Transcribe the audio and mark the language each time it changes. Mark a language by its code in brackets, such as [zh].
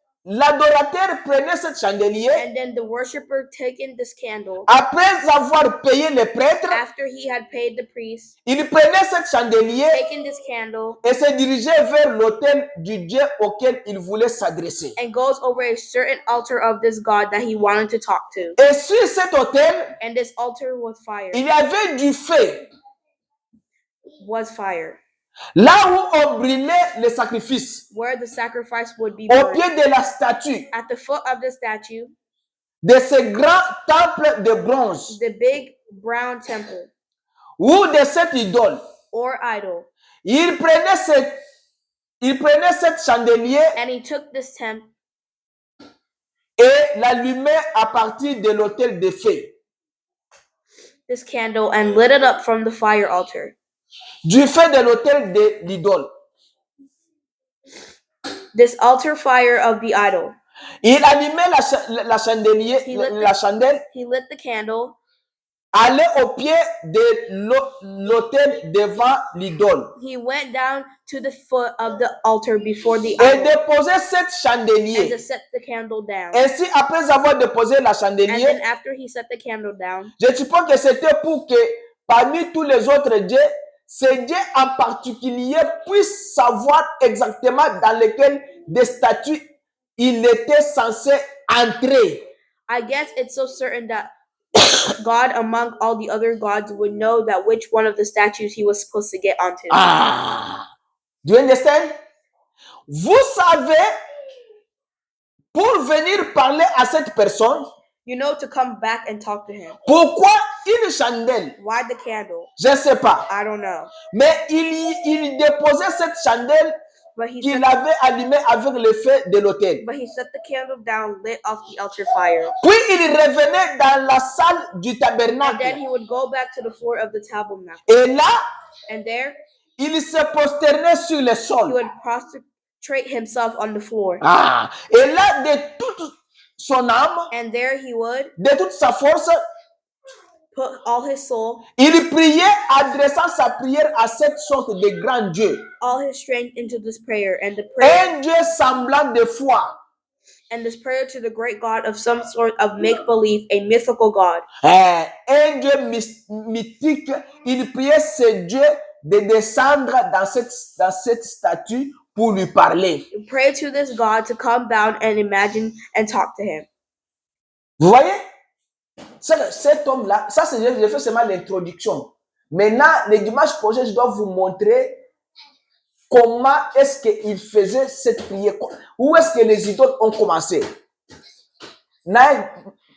[fr] l'adorateur prenait ce chandelier. [en] And then the worshiper taking this candle, [fr] Après avoir payé les prêtres, [en] after he had paid the priest, [fr] il prenait ce chandelier [en] taking this candle, [fr] et se dirigeait vers l'autel du Dieu auquel il voulait s'adresser. [en] and goes over a certain altar of this God that he wanted to talk to. [fr] Et sur cet autel, [en] And this altar was fire. [fr] il y avait du feu. [en] Was fire. [fr] Là où on brûlait les sacrifices, [en] Where the sacrifice would be [fr] au [en] burned. [fr] pied de la statue, [en] At the foot of the statue, [fr] de ce grand temple de bronze, [en] the big brown temple [fr] ou de cette idole, [en] or idol. [fr] il prenait cette chandelier [en] And he took this tent [fr] et l'allumait à partir de l'autel de feu. [en] this candle and lit it up from the fire altar. [fr] Du feu de l'autel de l'idole. [en] This altar fire of the idol. [fr] Il allumait la chandelier, la chandelle, [en] He lit the candle, [fr] allait au pied de l'autel devant l'idole [en] he went down to the foot of the altar before the [fr] et [en] idol [fr] déposait cette [en] and [fr] chandelier. [en] to set the candle down. [fr] Ainsi, après avoir déposé la [en] And [fr] chandelier, [en] then after he set the candle down, [fr] je suppose que c'était pour que parmi tous les autres dieux, ce Dieu en particulier puisse savoir exactement dans lequel des statues il était censé entrer. [en] I guess it's so certain that God among all the other gods would know that which one of the statues he was supposed to get onto. Do you understand? [fr] Vous savez, pour venir parler à cette personne, [en] You know, to come back and talk to him. [fr] pourquoi une chandelle? [en] Why the candle? [fr] Je ne sais pas. [en] I don't know. [fr] Mais il déposait cette chandelle [en] But he [fr] qu'il [en] set, [fr] avait allumée avec le feu de l'autel. [en] the candle down, lit off the altar fire. [fr] Puis il revenait dans la salle du [en] And then [fr] tabernacle. [en] he would go back to the floor of the tabernacle. [fr] Et là, [en] And there [fr] il se prosternait sur le sol. [en] would prostrate himself on the floor. [fr] Et là, de toute son âme, [en] And there he would [fr] de toute sa force, [en] put all his soul, [fr] il priait adressant sa prière à cette sorte de grand Dieu. [en] all his strength into this prayer. And the prayer [fr] Un Dieu semblant de foi. [en] and this prayer to the great God of some sort of make-believe, a mythical God. [fr] Un Dieu mythique. Il priait ce Dieu de descendre dans cette statue pour lui parler. [en] Pray to this God to come down and imagine and talk to him. [fr] Vous voyez? Cet homme-là, ça c'est, je fais seulement l'introduction. Maintenant, le dimanche prochain, je dois vous montrer comment est-ce qu'il faisait cette prière. Où est-ce que les idoles ont commencé? 91.